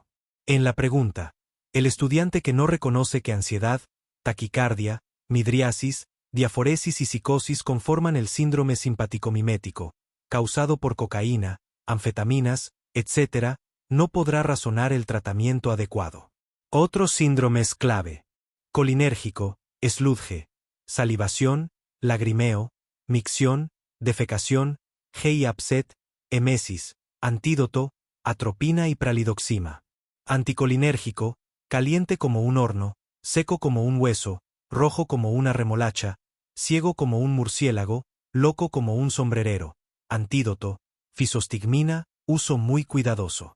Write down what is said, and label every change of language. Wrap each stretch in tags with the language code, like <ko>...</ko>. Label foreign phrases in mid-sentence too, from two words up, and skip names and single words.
<es>En la pregunta: el estudiante que no reconoce que ansiedad, taquicardia, midriasis, diaforesis y psicosis conforman el síndrome simpaticomimético, causado por cocaína, anfetaminas, etc., no podrá razonar el tratamiento adecuado. Otros síndromes clave: colinérgico, sludge, salivación, lagrimeo, micción, defecación,</es> <en>GI upset,</en> <es>emesis, antídoto, atropina y pralidoxima. Anticolinérgico, caliente como un horno, seco como un hueso, rojo como una remolacha, ciego como un murciélago, loco como un sombrerero. Antídoto, fisostigmina, uso muy cuidadoso.</es>